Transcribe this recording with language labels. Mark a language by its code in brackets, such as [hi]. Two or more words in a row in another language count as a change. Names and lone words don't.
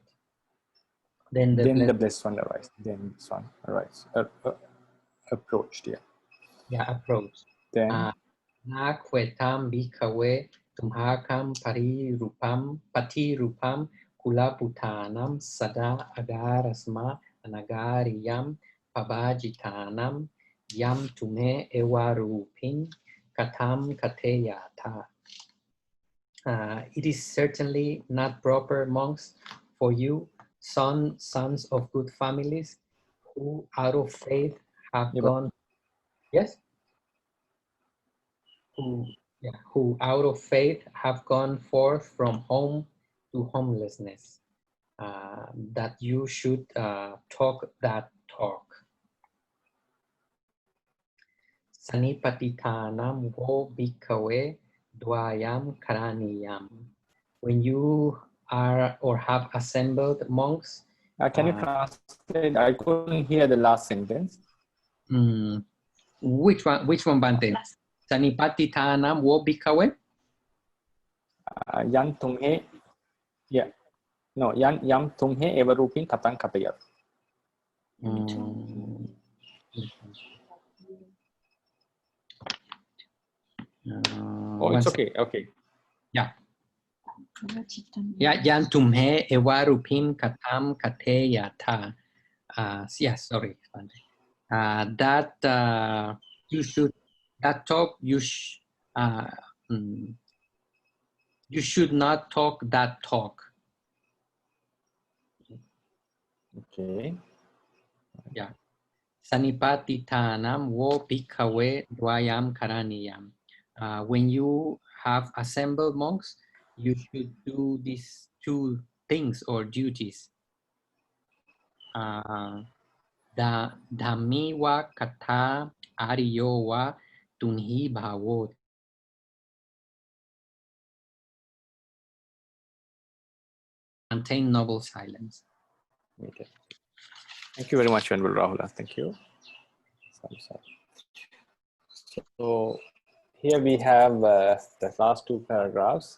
[en] Then the Blessed One arrives. Then this one arrives. Approached, yeah. Yeah, approached. Then [pi] Na kwetam bhikkhave tumhakam pati rupam kulaputanam sada agarasma anagariyam pabajitanam yam tume ewarupin katam kateyata. [en] It is certainly not proper, monks, for you, sons of good families, who out of faith have gone. Yes? Who out of faith have gone forth from home to homelessness, that you should talk that talk. [pi] Sanipatitanam vo bhikkhave dvayam karaniyam. [en] When you are or have assembled monks. can you translate? I couldn't hear the last sentence. Which one, Bhante? [pi] Sanipatitanam vo bhikkhave? Yan tumhe, yeah. No, yam tumhe evarupin katang katayat. [en] Oh, it's okay. Okay. Yeah. Yeah, [pi] yan tumhe evarupin katam kateyata. [en] Yeah, sorry. That you should, that talk, you should not talk that talk. Okay. Yeah. [pi] Sanipatitanam vo bhikkhave dvayam karaniyam. [en] When you have assembled monks, you should do these two things or duties. [pi] Dhammi wa katha ariyo wa tunhi bhavot. [en] Maintain noble silence. Okay. Thank you very much, Venerable Rahula. Thank you. So here we have the last two paragraphs.